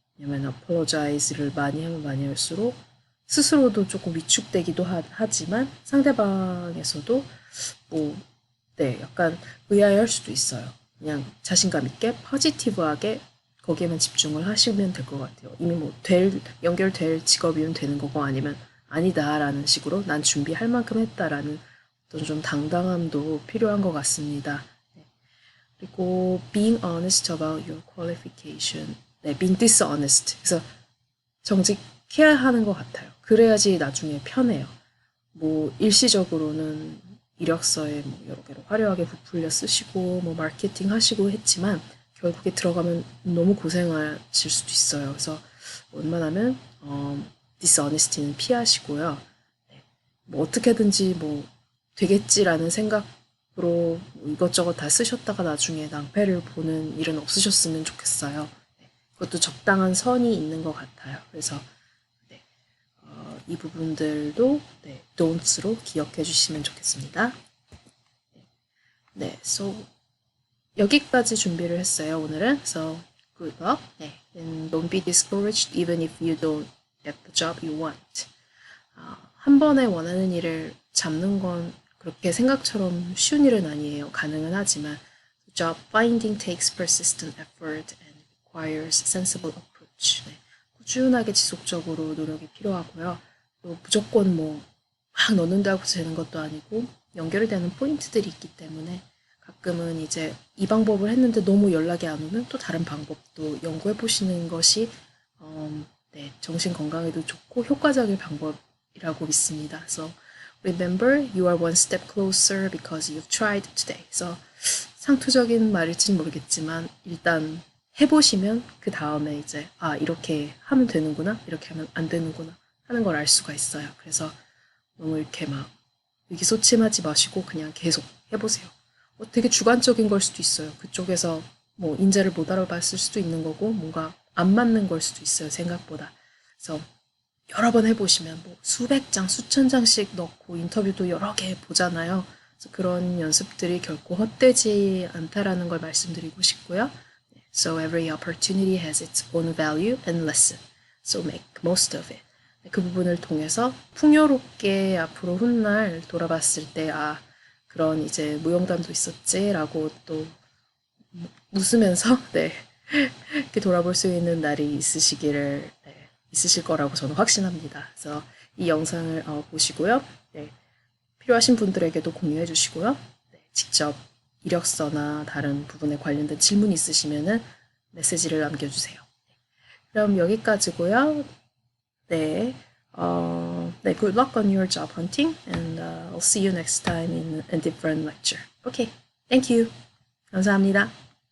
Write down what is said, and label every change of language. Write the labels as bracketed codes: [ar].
[ko] 왜냐면 apologize를 많이 하면 많이 할수록 스스로도 조금 위축되기도 하지만 상대방에서도 뭐 네, 약간 의아해할 수도 있어요. 그냥 자신감 있게 포지티브하게 거기에만 집중을 하시면 될 것 같아요. 이미 뭐 연결될 직업이면 되는 거고 아니면 아니다라는 식으로 난 준비할 만큼 했다라는 어떤 좀 당당함도 필요한 것 같습니다. 네. [en] 그리고 being honest about your qualification. 네, being dishonest. [ko] 그래서 정직해야 하는 것 같아요. 그래야지 나중에 편해요. 뭐 일시적으로는 이력서에 뭐 여러 개로 화려하게 부풀려 쓰시고 뭐 마케팅 하시고 했지만 결국에 들어가면 너무 고생하실 수도 있어요. 그래서 웬만하면 dishonesty는 피하시고요. 네. 뭐 어떻게든지 뭐 되겠지라는 생각으로 뭐 이것저것 다 쓰셨다가 나중에 낭패를 보는 일은 없으셨으면 좋겠어요. 네. 그것도 적당한 선이 있는 것 같아요. 그래서 이 부분들도 네, don'ts로 기억해 주시면 좋겠습니다. 네, so 여기까지 준비를 했어요, 오늘은. [en] So, good luck. 네, and don't be discouraged even if you don't get the job you want. [ko] 한 번에 원하는 일을 잡는 건 그렇게 생각처럼 쉬운 일은 아니에요. 가능은 하지만 [en] job finding takes persistent effort and requires sensible approach. 네, [ko] 꾸준하게 지속적으로 노력이 필요하고요. 또 무조건 뭐 막 넣는다고 되는 것도 아니고 연결이 되는 포인트들이 있기 때문에 가끔은 이제 이 방법을 했는데 너무 연락이 안 오면 또 다른 방법도 연구해 보시는 것이 네, 정신 건강에도 좋고 효과적인 방법이라고 믿습니다. [en] So remember, you are one step closer because you've tried today. [ko] 그래서 상투적인 말일지는 모르겠지만 일단 해보시면 그 다음에 이제 아 이렇게 하면 되는구나, 이렇게 하면 안 되는구나 하는 걸 알 수가 있어요. 그래서 너무 이렇게 막 의기소침하지 마시고 그냥 계속 해보세요. 되게 주관적인 걸 수도 있어요. 그쪽에서 뭐 인재를 못 알아봤을 수도 있는 거고 뭔가 안 맞는 걸 수도 있어요. 생각보다. 그래서 여러 번 해보시면 뭐 수백 장, 수천 장씩 넣고 인터뷰도 여러 개 보잖아요. 그래서 그런 연습들이 결코 헛되지 않다라는 걸 말씀드리고 싶고요. [en] So every opportunity has its own value and lesson. So make most of it. [ko] 그 부분을 통해서 풍요롭게 앞으로 훗날 돌아봤을 때, 아, 그런 이제 무용담도 있었지라고 또 웃으면서, 네, 이렇게 돌아볼 수 있는 날이 있으시기를, 네, 있으실 거라고 저는 확신합니다. 그래서 이 영상을 보시고요. 네, 필요하신 분들에게도 공유해 주시고요. 네, 직접 이력서나 다른 부분에 관련된 질문 있으시면은 메시지를 남겨주세요. 그럼 여기까지고요. [en] 네, 네, good luck on your job hunting, and I'll see you next time in a different lecture. Okay, thank you. [ko] 감사합니다.